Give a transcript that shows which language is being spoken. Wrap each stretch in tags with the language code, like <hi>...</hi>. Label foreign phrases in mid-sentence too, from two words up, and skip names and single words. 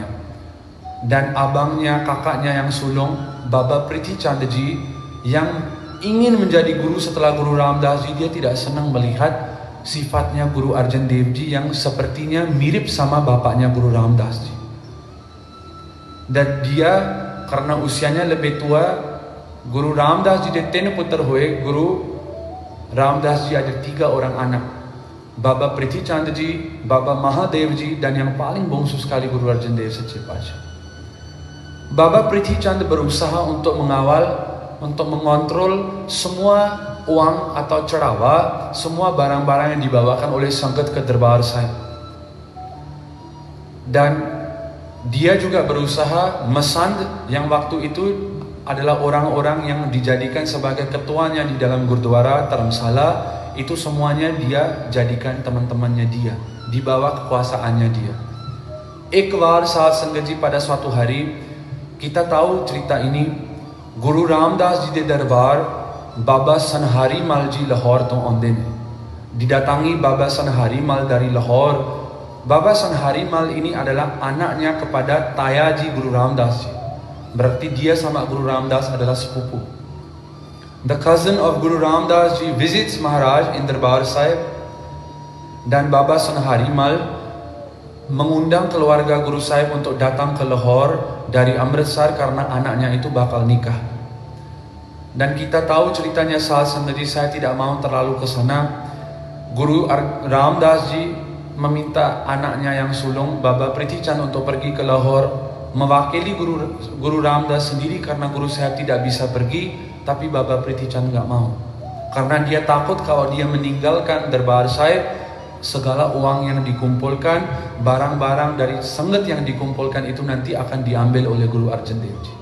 <id>Dan abangnya, kakaknya yang sulung, Baba Prithi Chand Ji, yang ingin menjadi guru setelah Guru Ramdas Ji, dia tidak senang melihat sifatnya Guru Arjan Dev Ji yang sepertinya mirip sama bapaknya Guru Ramdas Ji. Dan dia karena usianya lebih tua,</id> <pa>Guru Ramdas Ji de 3 putra hoye.</pa> <id>Guru Ramdas Ji ada 3 orang anak, Baba Prithi Chand Ji, Baba Mahadev Ji, dan yang paling bongsu sekali Guru Arjan Dev Sache Patsha. Baba Prithi Chand berusaha untuk mengawal, untuk mengontrol semua uang atau cerawa, semua barang-barang yang dibawakan oleh Sangat ke Darbar Sahib. Dan dia juga berusaha Masand, yang waktu itu adalah orang-orang yang dijadikan sebagai ketuanya di dalam Gurdwara Dharamsala, itu semuanya dia jadikan teman-temannya dia, di bawah kekuasaannya dia. Ekbar saat Sanggaji pada suatu hari, kita tahu cerita ini, Guru Ramdas</id> <pa>Ji de Darbar, Baba Sanhari Mal Ji Lahore to aunde ne.</pa> <id>Didatangi Baba Sanhari Mal dari Lahore. Baba Sanhari Mal ini adalah anaknya kepada Tayaji Guru Ramdas Ji. berarti dia sama Guru Ramdas adalah sepupu.</id> <en>The cousin of Guru Ramdas ji visits Maharaj in Darbar Sahib,</en> <id>dan Baba Sonharimal mengundang keluarga Guru Sahib untuk datang ke Lahore dari Amritsar karena anaknya itu bakal nikah. Dan kita tahu ceritanya Sahad Sangat Ji, saya tidak mau terlalu ke sana. Guru Ramdas ji meminta anaknya yang sulung Baba Prithi Chand untuk pergi ke Lahore mewakili Guru Ramdas sendiri karena Guru Sahib tidak bisa pergi, tapi Baba Prithi Chand nggak mau karena dia takut kalau dia meninggalkan Darbar Sahib, segala uang yang dikumpulkan, barang-barang dari Sangat yang dikumpulkan itu nanti akan diambil oleh Guru Arjan Dev Ji.</id>